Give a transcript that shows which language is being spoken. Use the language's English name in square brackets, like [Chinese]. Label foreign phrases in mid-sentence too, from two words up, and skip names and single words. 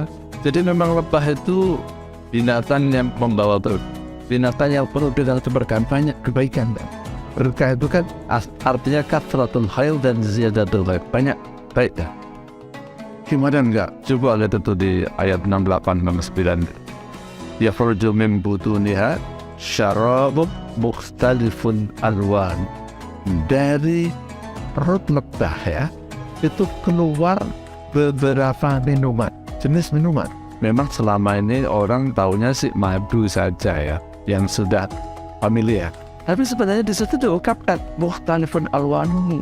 [Indonesian] Jadi memang lebah itu binatang yang membawa binatang yang penuh dengan keberkahan, banyak kebaikan. Berkah itu kan artinya [Arabic] كثرة الخير [Indonesian] dan [Arabic] زيادة الخير, [Indonesian] banyak baiknya. Gimana enggak? Coba lihat itu di ayat 68 dan 69. [Arabic] يخرج من بطونها شراب مختلف ألوان. [Indonesian] Dari perut lebah ya, itu keluar beberapa minuman, jenis minuman. Memang selama ini orang taunya sih madu saja ya, yang sudah familiar. Tapi sebenarnya di situ diungkapkan [Arabic] مختلف ألوانه.